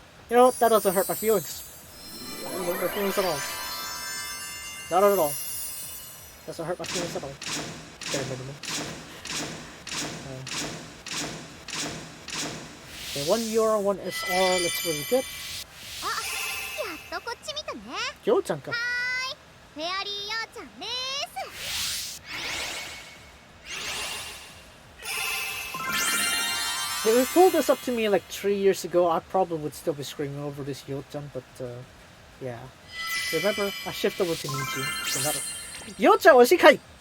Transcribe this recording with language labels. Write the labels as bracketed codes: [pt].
[en] You know, that doesn't hurt my feelings. Doesn't hurt my feelings at all. Not at all. Doesn't hurt my feelings at all. Bare minimum. Okay, 1 euro, 1 SR, let's really good. [ja] あ、やっとこっち見たね。ようちゃんか。はーい、フェアリーようちゃんです。 [en] If you pulled this up to me like 3 years ago, I probably would still be screaming over this Yo-chan, but yeah. Remember, I shifted over to Niji, so not Yo-chan, Oshikai!